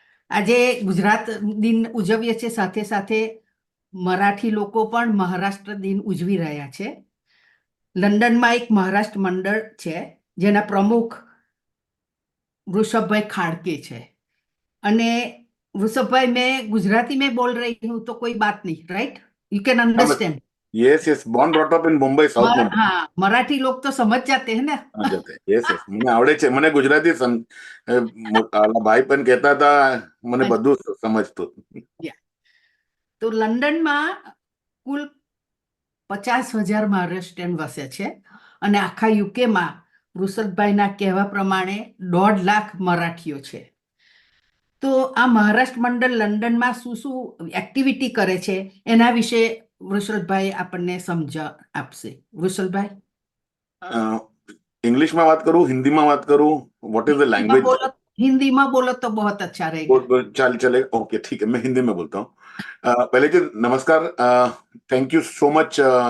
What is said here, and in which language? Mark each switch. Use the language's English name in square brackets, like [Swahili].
[Gujarati] આજે ગુજરાત દિન ઉજવીએ છીએ, સાથે સાથે મરાઠી લોકો પણ મહારાષ્ટ્ર દિન ઉજવી રહ્યા છે. લંડનમાં એક મહારાષ્ટ્ર મંડળ છે જેના પ્રમુખ વૃષભભાઈ ખાડકે છે. [Hindi] અને વૃષભભાઈ, मैं गुजराती में बोल रही हूँ तो कोई बात नहीं, right? [English] You can understand. Yes yes, born brought up in Mumbai, South Mumbai. [Hindi] हाँ, मराठी लोग तो समझ जाते हैं ना. समझ जाते हैं. [English] yes yes, [Gujarati] મને આવડે છે. મને ગુજરાતી ભાઈ પણ કહેતા હતા, મને બધું સમજતું. તો લંડનમાં કુલ 50,000 મહારાષ્ટ્રીયન વસે છે અને આખા યુકેમાં વૃષભભાઈના કહેવા પ્રમાણે 1.5 લાખ મરાઠીઓ છે. તો આ મહારાષ્ટ્ર મંડળ લંડનમાં શું શું એક્ટિવિટી કરે છે એના વિશે વૃષભભાઈ આપણને સમજણ આપશે. વૃષભભાઈ, [Hindi] इंग्लिश में बात करूं, हिंदी में बात करूं, [English] What is the language? [Hindi] Hindi में बोलो तो बहुत अच्छा रहेगा. चल चले, ओके ठीक है, मैं हिंदी में बोलता हूँ. पहले जी नमस्कार, [English] Thank you so much.